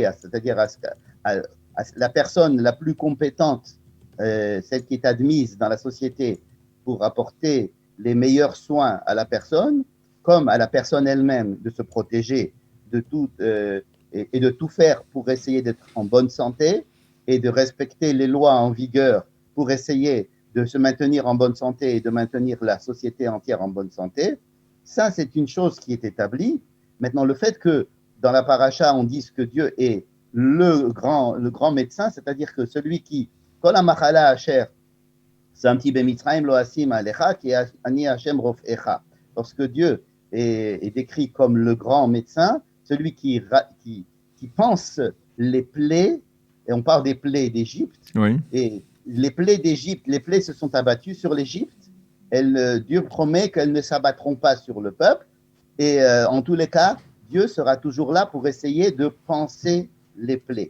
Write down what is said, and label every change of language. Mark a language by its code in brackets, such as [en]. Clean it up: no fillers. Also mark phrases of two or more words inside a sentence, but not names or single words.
[fr] c'est-à-dire à la personne la plus compétente, celle qui est admise dans la société pour apporter les meilleurs soins à la personne, comme à la personne elle-même de se protéger de tout et de tout faire pour essayer d'être en bonne santé et de respecter les lois en vigueur pour essayer de se maintenir en bonne santé et de maintenir la société entière en bonne santé. Ça, c'est une chose qui est établie. Maintenant, le fait que dans la paracha, on dise que Dieu est le grand médecin, c'est-à-dire que celui qui, [he] כל המחלה אשר שמתי במצרים לא אשים עליך כי אני ה' רפאך. [fr] Lorsque Dieu est décrit comme le grand médecin, celui qui pense les plaies, et on parle des plaies d'Égypte, oui. Et les plaies d'Égypte, les plaies se sont abattues sur l'Égypte, Dieu promet qu'elles ne s'abattront pas sur le peuple, et en tous les cas, Dieu sera toujours là pour essayer de panser les plaies.